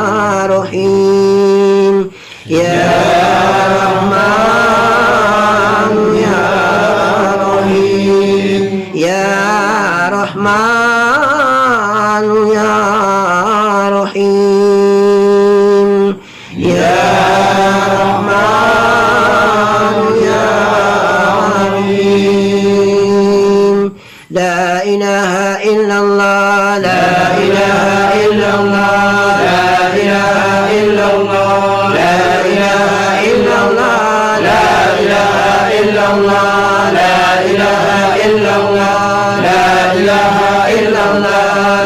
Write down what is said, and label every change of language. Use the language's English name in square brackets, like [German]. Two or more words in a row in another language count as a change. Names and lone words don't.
[Arabic] رحيم، يا رحمن يا رحيم، يا رحمن يا رحيم، يا رحمن يا رحيم. لا إله إلا الله، لا إله إلا الله، لا إله إلا الله، لا إله إلا الله, لا إله إلا الله، لا إله إلا الله، لا إله إلا الله,